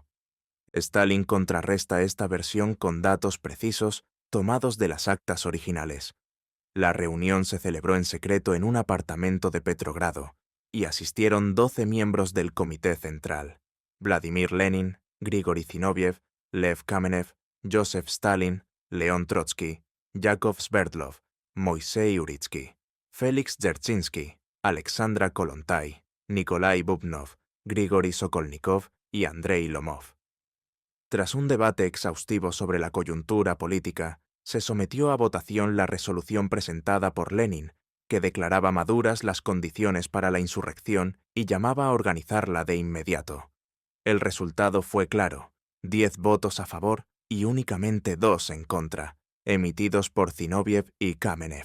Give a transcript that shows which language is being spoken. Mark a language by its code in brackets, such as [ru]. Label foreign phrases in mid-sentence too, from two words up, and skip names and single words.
[es] Stalin contrarresta esta versión con datos precisos tomados de las actas originales. La reunión se celebró en secreto en un apartamento de Petrogrado, y asistieron 12 miembros del Comité Central: Vladimir Lenin, Grigori Zinoviev, Lev Kamenev, Joseph Stalin, León Trotsky, Yakov Sverdlov, Moisei Uritsky, Félix Dzerzhinsky, Alexandra Kollontai, Nikolai Bubnov, Grigori Sokolnikov y Andrei Lomov. Tras un debate exhaustivo sobre la coyuntura política, se sometió a votación la resolución presentada por Lenin, que declaraba maduras las condiciones para la insurrección y llamaba a organizarla de inmediato. El resultado fue claro: 10 votos a favor y únicamente 2 en contra, emitidos por Zinoviev y Kamenev.